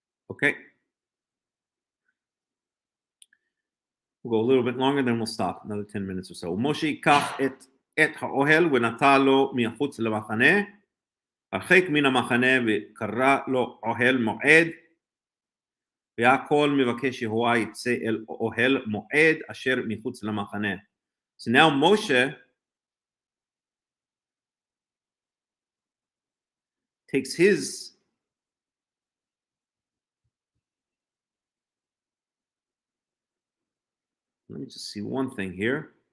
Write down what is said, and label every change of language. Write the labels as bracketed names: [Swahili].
[English] Okay. We'll go a little bit longer, then we'll stop. Another 10 minutes or so. [Hebrew] Moshe ייקח את האוהל ונטע לו מחוץ למחנה, הרחק מן המחנה וקרא לו אוהל מועד, והכל מבקש יהוה יצא אל אוהל מועד אשר מחוץ למחנה. [English] So now Moshe takes his let me just see one thing here.